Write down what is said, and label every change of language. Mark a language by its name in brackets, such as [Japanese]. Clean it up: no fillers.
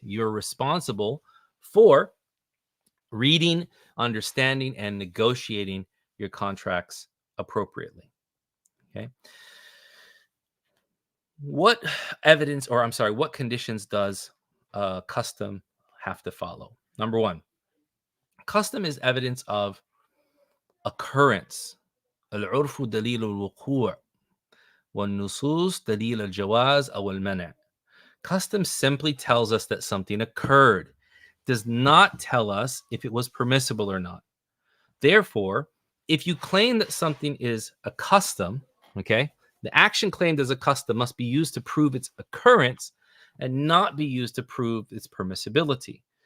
[English] You're responsible for reading, understanding, and negotiating your contracts appropriately. Okay. What evidence, or I'm sorry, what conditions does custom have to follow? Number one, custom is evidence of occurrence. [Arabic] العرف دليل الوقوع والنصوص دليل الجواز أو المنع. [English] Custom simply tells us that something occurred, does not tell us if it was permissible or not. Therefore, if you claim that something is a custom, okay, the action claimed as a custom must be used to prove its occurrence and not be used to prove its permissibility.